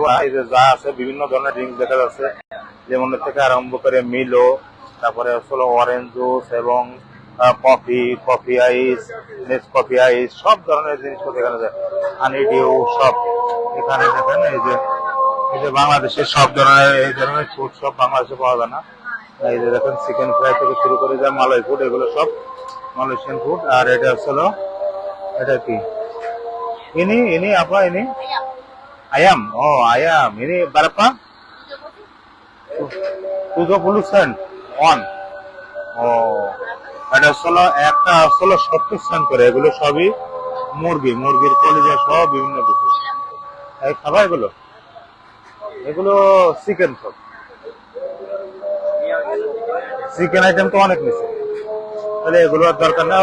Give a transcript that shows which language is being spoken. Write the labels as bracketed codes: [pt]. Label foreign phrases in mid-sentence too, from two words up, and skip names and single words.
[bn] এই যে যা আছে বিভিন্ন ধরনের ড্রিঙ্কস দেখা যাচ্ছে, যেমন থেকে আরম্ভ করে মিলো, তারপরে হলো [en] orange juice [bn] এবং [en] coffee ice, Nescafe ice, [bn] সব ধরনের জিনিসপত্র এখানে যায়। [en] honey dew [bn] সব এখানে দেখেন। এই যে বাংলাদেশের সব ধরনের এই ধরনের ফুড সব বাংলাদেশে পাওয়া যায় না। এই যে দেখেন [en] chicken fry [bn] থেকে শুরু করে যা [en] Malay food, [bn] এগুলো সব [en] Malaysian food. [bn] আর এটা হলো, এটা কি [ms] ini apa ini? Ayam. Oh, ayam. Ini berapa? [en] 70 cent on. [bn] Oh, এটা হলো একটা 70 cent করে। এগুলো সবই মুরগির কলিজা সহ বিভিন্ন কিছু। এই খাবার এগুলো চিকেন সব, [en] chicken item [bn] তো অনেক নিচ্ছে, তাহলে এগুলো দরকার না।